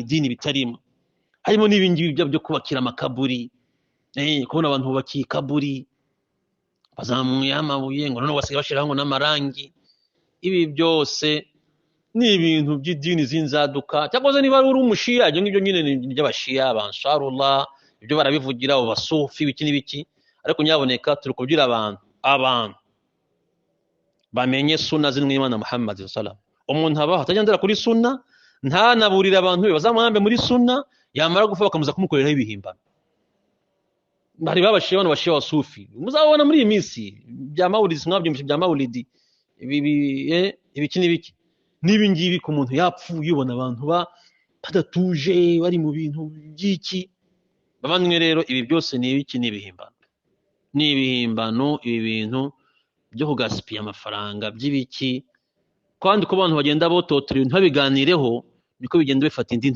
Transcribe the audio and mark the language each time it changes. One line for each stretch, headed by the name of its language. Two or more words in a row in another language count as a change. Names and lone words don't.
Kinyarwanda: idini bitarimo harimo n'ibingi byo kubakira amakaburi kubona abantu bubakiye kaburi bazamuye amabuye ngo none basigaye bashiraho ngo n'amarangi ibi byose ni ibintu by'idini zinzaduka cyangwa se niba uri umushiya ibyo ngibyo nyine ni by'abashiya bansharullah ibyo barabivugira abo basufi biki n'ibiki ariko nyaboneka turi kubyira abantu bamenye sunna z'Imana Muhammad
Arabic: sallallahu alaihi wasallam
Kinyarwanda: umuntu abaho atagendera kuri sunna ntanaburira abantu bazamuhambe muri sunna yamara gufa bakamuza kumukoreraho ibihimbano bari babashiye abantu bashiye wasufi muzabona muri iyi minsi bya maulidi mwabyumvise bya maulidi ibiki n'ibiki n'ibingibi ku muntu yapfuye ubona abantu badatuje bari mu bintu by'iki bavandimwe rero ibi byose ni ibiki n'ibihimbano ibi bintu byo kugasipiya amafaranga by'ibiki kandi ko abantu bagenda bototera ibintu babiganireho niko bigenda bifata